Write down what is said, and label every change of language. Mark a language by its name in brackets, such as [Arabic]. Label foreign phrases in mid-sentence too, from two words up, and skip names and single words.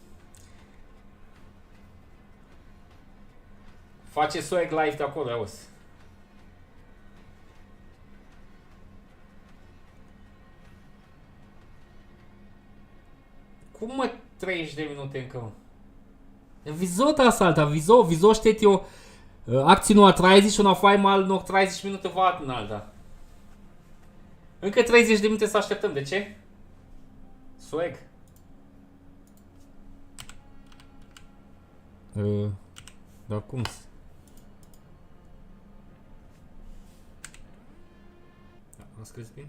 [Romanian] Face swag live de acolo, auzi. Cum mă 30 de minute încă, mă? [German] Wieso das, Alter? Wieso steht hier Aktie nur 30 und auf einmal noch 30 Minuten warten, Alter? [Romanian] Încă 30 de minute să așteptăm, de ce? Swag. Dar cum? Am scris bine?